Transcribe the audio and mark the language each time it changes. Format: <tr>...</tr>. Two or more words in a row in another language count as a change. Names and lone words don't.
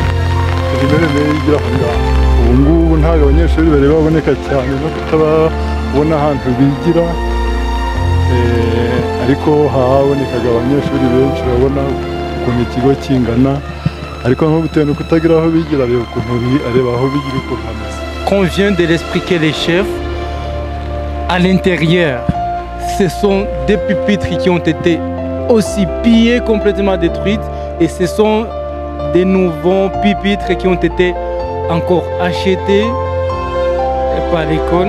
<rw>Primaire nayo igira aho ngaho. Ubu ngubu ntabwo abanyeshuri bari baboneka cyane no kutababona ahantu bigira, ariko habonekaga abanyeshuri benshi. Urabona ukuntu ikigo kingana, ariko nko bitewe no kutagira aho bigira, areba aho bigira ukuntu hameze.</rw> <fr>Qu'on vient de l'expliquer les chefs, à l'intérieur, ce sont des pupitres qui ont été aussi pillés, complètement détruits, et ce sont des nouveaux pupitres qui ont été encore achetés par l'école.</fr>